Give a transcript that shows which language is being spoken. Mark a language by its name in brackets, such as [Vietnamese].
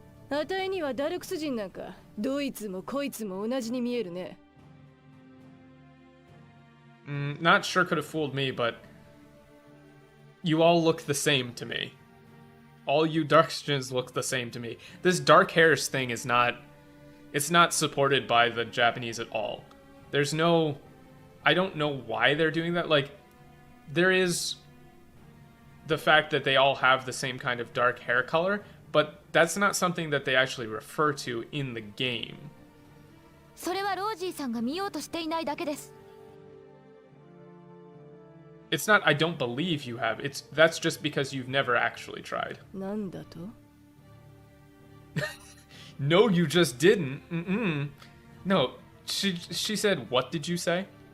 [Japanese] あたいにはダルクス人なんかどいつもこいつも同じに見えるね。 [English] Not sure could have fooled me, but you all look the same to me. All you Darkskins look the same to me. This dark hairs thing is not supported by the Japanese at all. I don't know why they're doing that. Like, there is the fact that they all have the same kind of dark hair color, but that's not something that they actually refer to in the game. [Japanese] それはロージーさんが見ようとしていないだけです。 [English] It's not, I don't believe you have. That's just because you've never actually tried. [Japanese] なんだと? [English] No, you just didn't. No, she said, what did you say?